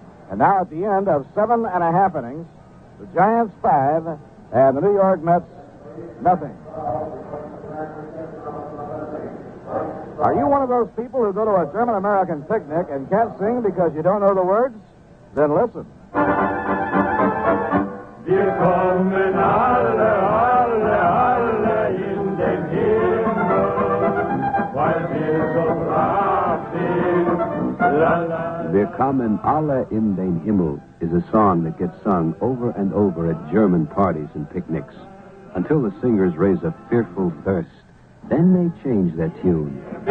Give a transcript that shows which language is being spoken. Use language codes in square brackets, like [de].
[en] And now at the end of 7.5 innings, the Giants 5 and the New York Mets nothing. Are you one of those people who go to a German-American picnic and can't sing because you don't know the words? Then listen. [de] Wir kommen alle, alle, alle in den Himmel, weil wir so brav sind. La, la. Wir kommen alle in den Himmel [en] is a song that gets sung over and over at German parties and picnics until the singers raise a fearful thirst. Then they change their tune.